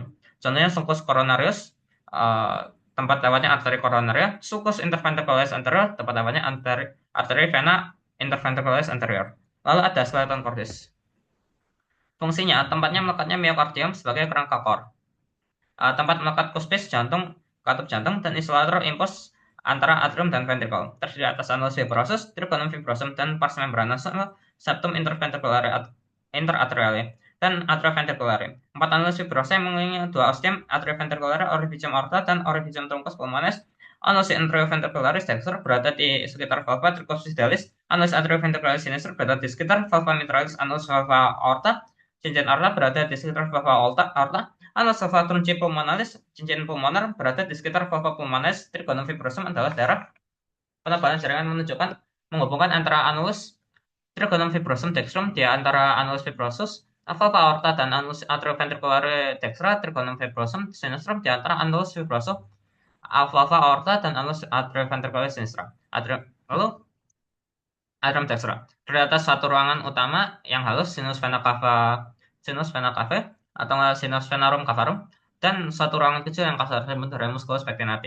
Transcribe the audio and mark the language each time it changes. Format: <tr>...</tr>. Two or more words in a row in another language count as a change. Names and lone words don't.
<id>Contohnya sulcus coronarius, tempat lewatnya arteri koronaria, sulcus interventricularis anterior, tempat lewatnya arteri vena interventricularis anterior. Lalu ada skeleton cordis. Fungsinya, tempatnya melekatnya miokardium sebagai kerangka core. Tempat melekat kuspis jantung, katup jantung, dan isolator impuls antara atrium dan ventricle. Terdiri atas annulus fibrosus, trigonum fibrosum, dan pars membranous septum interatriale dan atrioventriculare. 4 annulus fibrosa yang mengelilingi 2 ostium atrioventriculare, orificium aorta, dan orificium truncus pulmonis. Annulus atrioventricularis dexter berada di sekitar valva tricuspidalis. Annulus atrioventricularis sinister berada di sekitar valva mitralis. Annulus valva aorta, cincin aorta berada di sekitar valva aorta. Annulus valva trunci pulmonalis, cincin pulmoner berada di sekitar valva pulmonalis. Trigonum fibrosum adalah daerah penebalan jaringan menghubungkan antara annulus trigonum fibrosum dextrum di antara annulus fibrosus, valva aorta dan annulus atrioventriculare dextra, trigonum fibrosum sinistrum di antara annulus fibrosum, valva aorta dan annulus atrioventriculare sinistra. Lalu atrium dextra. Di atas satu ruangan utama yang halus sinus vena cava atau sinus venarum cavarum dan satu ruangan kecil yang kasar disebut musculus pectinati.</id>